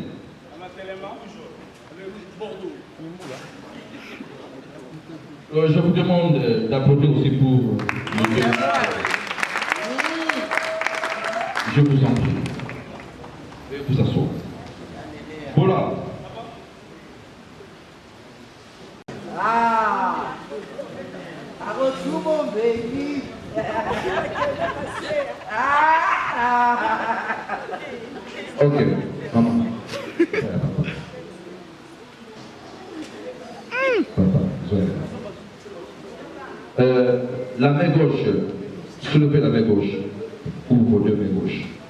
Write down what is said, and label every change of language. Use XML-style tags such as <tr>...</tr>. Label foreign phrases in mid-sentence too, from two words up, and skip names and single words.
<fr>Je vous demande d'applaudir aussi pour le deux. Je vous en prie. Veuillez vous asseoir. Voilà.</fr> <pcm>Ah, I go through mon baby.</pcm> <fr>Ok, maman. La main gauche, soulevez la main gauche, ou vos deux mains gauches.</fr>